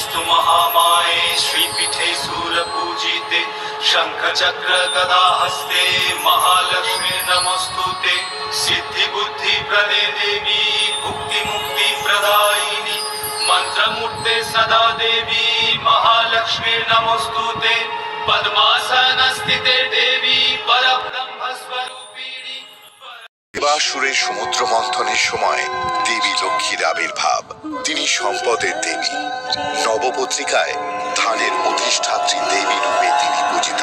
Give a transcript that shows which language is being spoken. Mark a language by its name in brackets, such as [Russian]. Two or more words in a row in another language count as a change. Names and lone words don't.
[Sanskrit] महामाये श्रीपीठे सूरपूजिते शंख चक्र गदा हस्ते महालक्ष्मी नमस्तुते सिद्धि बुद्धि प्रदे देवी भुक्ति मुक्ति प्रदायिनी मंत्रमूर्ते सदा देवी महालक्ष्मी नमस्तुते पद्मासन स्थिते देवी परब्रह्म स्वरूपिणी। [Bangla] দেবাসুরের সমুদ্র মন্থনের সময় দেবী লক্ষ্মীর আবির্ভাব। তিনি সম্পদের দেবী। নবপত্রিকায় ধানের অধিষ্ঠাত্রী দেবী রূপে তিনি পূজিতা।